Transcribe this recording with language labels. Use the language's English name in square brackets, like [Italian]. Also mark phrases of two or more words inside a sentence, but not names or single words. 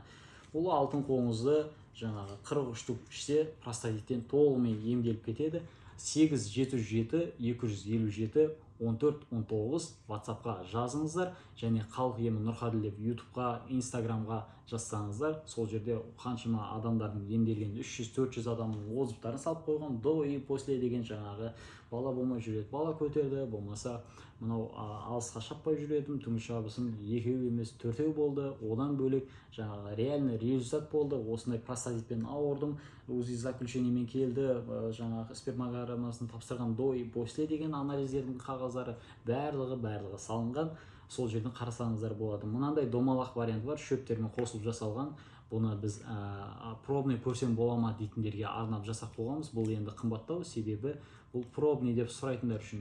[Kazakh] Бұл алтын қоңызды жаңағы 43 штук ішсе простатиттен толығымен емделіп кетеді. 877-257-14-19 WhatsAppқа жазыңыздар, және халық емі Нұрғаділ деп YouTubeға, Instagramға жазсаңыздар, сол жерде қаншама адамдардың емделген 300-400 адамның отзывтарын салып қойған. [Russian] До и после [Kazakh] деген жаңағы бала болмай жүреді, бала көтерді, болмаса мынау алысқа шаппай жүретім, түнгі шабысым 2 емес 4 болды. Одан бөлек жаңағы [Russian] реальный результат [Kazakh] болды. Осындай простатитпен ауырдым, УЗИ заключениемен келді, жаңағы спермограммасын тапсырған [Russian] до и после [Kazakh] деген анализдердің қағаздары барлығы салынған. Сол жерден қарасаңыздар болады. Мынандай домалақ вариант бар, шөптермен қосылып жасалған. Бұны біз пробный көрсем бола ма дейтіндерге арнап жасап қойғанбыз. Бұл енді қымбаттау, себебі бұл пробный деп сұрайтындар үшін.